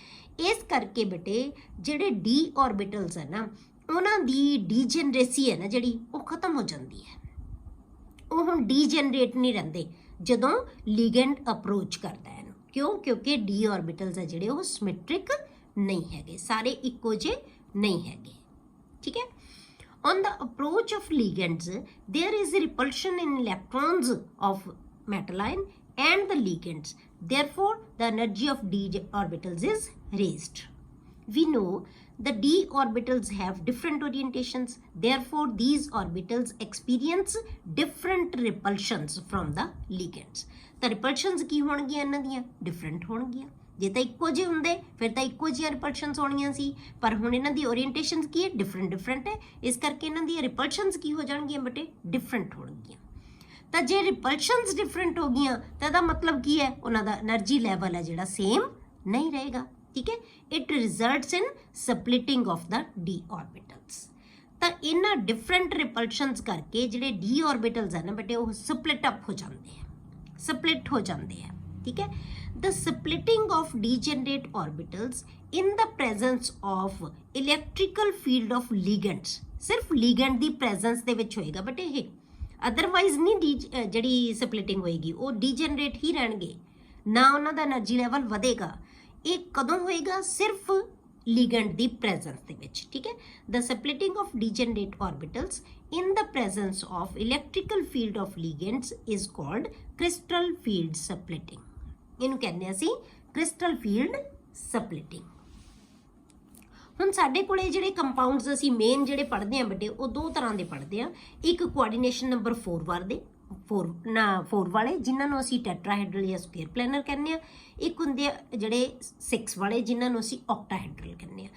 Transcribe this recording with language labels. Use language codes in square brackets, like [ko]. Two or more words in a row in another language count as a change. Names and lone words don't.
[pa] ਇਸ ਕਰਕੇ ਬੇਟੇ ਜਿਹੜੇ [en] d orbitals [pa] ਹੈ ਨਾ ਉਹਨਾਂ ਦੀ ਡੀਜਨਰੇਸੀ ਹੈ ਨਾ ਜਿਹੜੀ ਉਹ ਖਤਮ ਹੋ ਜਾਂਦੀ ਹੈ, ਉਹ ਹੁਣ ਡੀਜਨਰੇਟ ਨਹੀਂ ਰਹਿੰਦੇ ਜਦੋਂ [en] ligand approach [pa] ਕਰਦਾ ਹੈ। ਕਿਉਂ? ਕਿਉਂਕਿ [en] d orbitals [pa] ਹੈ ਜਿਹੜੇ ਉਹ ਸਿਮੈਟ੍ਰਿਕ ਨਹੀਂ ਹੈਗੇ, ਸਾਰੇ ਇੱਕੋ ਜਿਹੇ ਨਹੀਂ ਹੈਗੇ। ਠੀਕ ਹੈ, [en] on the approach of ligands there is a repulsion in electrons of metal ion and the ligands, therefore the energy of d orbitals is raised. We know the d orbitals have different orientations, therefore these orbitals experience different repulsions from the ligands. [pa] ਤਾਂ repulsions ਕੀ ਹੋਣਗੀਆਂ ਇਹਨਾਂ ਦੀਆਂ, ਡਿਫਰੈਂਟ ਹੋਣਗੀਆਂ। ਜੇ ਤਾਂ ਇੱਕੋ ਜਿਹੇ ਹੁੰਦੇ ਫਿਰ ਤਾਂ ਇੱਕੋ ਜਿਹੀਆਂ ਰਿਪਲਸ਼ਨਸ ਹੋਣੀਆਂ ਸੀ, ਪਰ ਹੁਣ ਇਹਨਾਂ ਦੀ ਓਰੀਐਂਟੇਸ਼ਨਸ ਕੀ ਹੈ, ਡਿਫਰੈਂਟ ਹੈ। ਇਸ ਕਰਕੇ ਇਹਨਾਂ ਦੀਆਂ ਰਿਪਲਸ਼ਨਸ ਕੀ ਹੋ ਜਾਣਗੀਆਂ ਬੇਟੇ, ਡਿਫਰੈਂਟ ਹੋਣਗੀਆਂ। ਤਾਂ ਜੇ ਰਿਪਲਸ਼ਨਸ ਡਿਫਰੈਂਟ ਹੋ ਗਈਆਂ ਤਾਂ ਇਹਦਾ ਮਤਲਬ ਕੀ ਹੈ, ਉਹਨਾਂ ਦਾ [en] energy level [pa] ਹੈ ਜਿਹੜਾ ਸੇਮ ਨਹੀਂ ਰਹੇਗਾ। [en] ਠੀਕ ਹੈ, it results in splitting of the d orbitals. [pa] ਤਾਂ ਇਹਨਾਂ ਡਿਫਰੈਂਟ ਰਿਪਲਸ਼ਨਸ ਕਰਕੇ ਜਿਹੜੇ [en] d orbitals [pa] ਹੈ ਨਾ ਬੇਟੇ ਉਹ [en] split up [pa] ਹੋ ਜਾਂਦੇ ਆ, ਸਪਲਿਟ ਹੋ ਜਾਂਦੇ ਆ। ਠੀਕ ਹੈ, [en] the splitting of degenerate orbitals in the presence of electrical field of ligands, [pa] ਸਿਰਫ ligand ਦੀ presence ਦੇ ਵਿੱਚ ਹੋਏਗਾ ਬਟ ਇਹ ਅਦਰਵਾਈਜ਼ ਨਹੀਂ ਜਿਹੜੀ ਸਪਲਿਟਿੰਗ ਹੋਏਗੀ ਉਹ ਡੀਜਨਰੇਟ ਹੀ ਰਹਿਣਗੇ, ਨਾ ਉਹਨਾਂ ਦਾ [en] energy level [pa] ਵਧੇਗਾ। ਇਹ ਕਦੋਂ ਹੋਏਗਾ, ਸਿਰਫ ligand ਦੀ presence ਦੇ ਵਿੱਚ। ਠੀਕ ਹੈ, [en] the splitting of degenerate orbitals in the presence of electrical field of ligands is called crystal field splitting। [pa] ਇਹਨੂੰ ਕਹਿੰਦੇ ਅਸੀਂ [en] crystal field splitting. [pa] ਹੁਣ ਸਾਡੇ ਕੋਲੇ ਜਿਹੜੇ ਕੰਪਾਊਂਡਸ ਅਸੀਂ ਮੇਨ ਜਿਹੜੇ ਪੜ੍ਹਦੇ ਹਾਂ ਬੇਟੇ ਉਹ ਦੋ ਤਰ੍ਹਾਂ ਦੇ ਪੜ੍ਹਦੇ ਹਾਂ। ਇੱਕ [en] coordination number [pa] 4 ਵਾਲੇ ਜਿਨ੍ਹਾਂ ਨੂੰ ਅਸੀਂ ਟੈਟਰਾਹਾਈਡਰਲ ਜਾਂ [en] square planar [pa] ਕਹਿੰਦੇ ਹਾਂ, ਇੱਕ ਹੁੰਦੇ ਆ ਜਿਹੜੇ 6 ਵਾਲੇ ਜਿਨ੍ਹਾਂ ਨੂੰ ਅਸੀਂ ਔਕਟਾਹਾਈਡਰਲ ਕਹਿੰਦੇ ਹਾਂ।